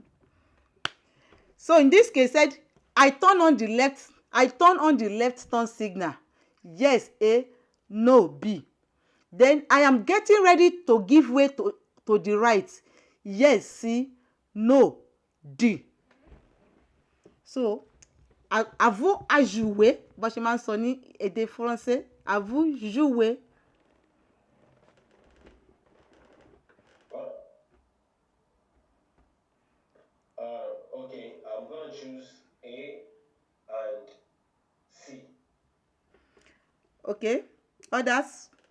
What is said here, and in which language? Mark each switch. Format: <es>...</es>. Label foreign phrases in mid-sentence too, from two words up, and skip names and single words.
<en>So in this case, said I turn on the left turn signal. Yes, A. No, B. Then I am getting ready to give way to the right. Yes, C. No, D.</en> <fr>So à vous à jouer,</fr> <yo>bó ṣe máa ń sọ ní èdè Français,</yo> <fr>à vous jouer.</fr> <en>Okay, I'm going to choose A and C. Okay, others?</en>